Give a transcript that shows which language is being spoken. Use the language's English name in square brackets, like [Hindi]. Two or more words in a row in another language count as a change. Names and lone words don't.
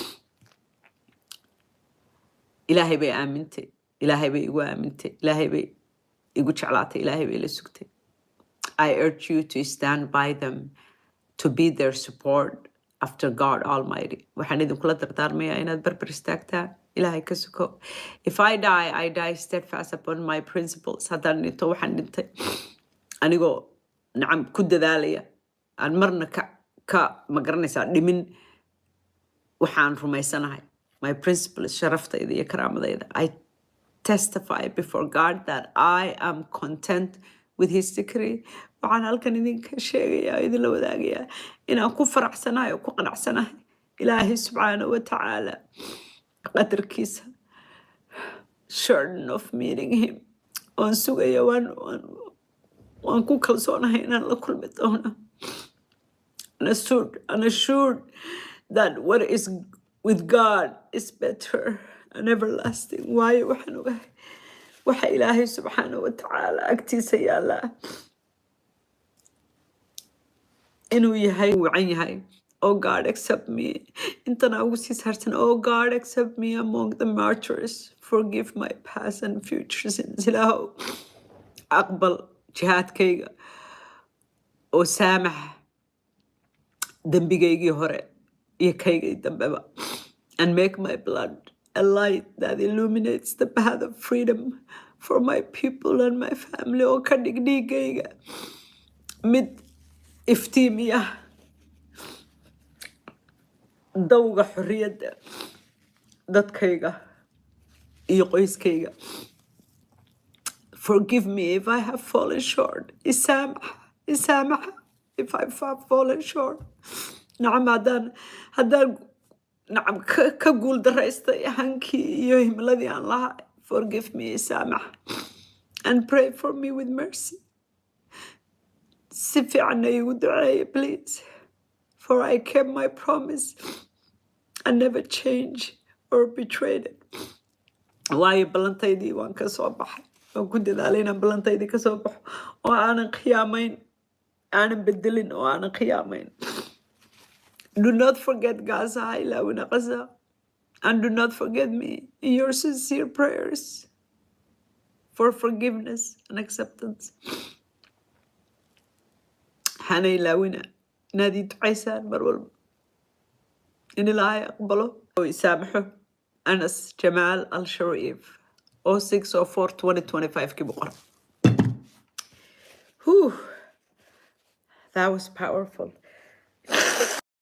[Somali] ilaahay bay aamintay, ilaahay bay igu aamintay, ilaahay bay igu jeclaatay, ilaahay bay la sugtay. [English] I urge you to stand by them, to be their support after God Almighty. [Somali] waxaan idinkula dardaarmayaa inaad barbar istaagtaan ilaahay ka suko. [English] If I die steadfast upon my principles. [Somali] haddaan dhinto waxaan dhintay anigoo nacam ku dadaalaya aan marna ka magaranaysaa dhimin waxaan rumaysanahay. [English] My principles [Somali] sharaftayda iyo karaamadayda. [English] I testify before God that I am content with his decree. [Somali] waxaan halkan idinka sheegayaa idinla wadaagayaa inaan ku faraxsanahay oo ku qanacsanahay ilaahay [Arabic] سبحانه وتعالى [Somali] qadarkiisa. [English] Certain of meeting him. [Somali] waan sugaya waan ku kalsoonahay inaan la kulmi doono. [English] And assured that what is with God is better and everlasting. [Somali] waayo waxaan ogahay waxa ilaahay [Arabic] سبحانه وتعالى [Somali] agtiisa yaallaa inuu yahay wacan yahay. [English] Oh God, accept me. [Somali] intana ugu sii saarsan. [English] Oh God, accept me among the martyrs. Forgive my past and future sins. [Somali] ilaahow aqbal jihaadkayga oo saamax dembigaygii hore iyo kaygii dambeba. [English] And make my blood a light that illuminates the path of freedom for my people and my family. [Somali] oo ka dhig dhiigayga mid iftiimiya dawga xorriyadda dadkayga iyo qoyskayga. [English] Forgive me if I have fallen short. isaamax if I have fallen short. [Somali] nacam haddaan nacam ka guul daraystay hankii iyo himladii aan lahaa. [English] Forgive me, isaamax. And pray for me with mercy. [Somali] si fiican igu duceeya please. [English] For I kept my promise and never changed or betrayed it. [Somali] waayo ballantaydii waan ka soo baxay. waan ku dadaalay inaan ballantaydii ka soo baxo oo aanan khiyaamayn, aanan bedelin oo aanan khiyaamayn. [English] Do not forget Gaza, [Somali] ha ilaawina Gaza. [English] And do not forget me in your sincere prayers for forgiveness and acceptance. [Somali] hana ilaawina inaad ii ducaysaan mar walba in ilaahay aqbalo oo isaamaxo. Anas Jamal Al-Sharif 06/04/2025 kii boqor. [English] That was powerful.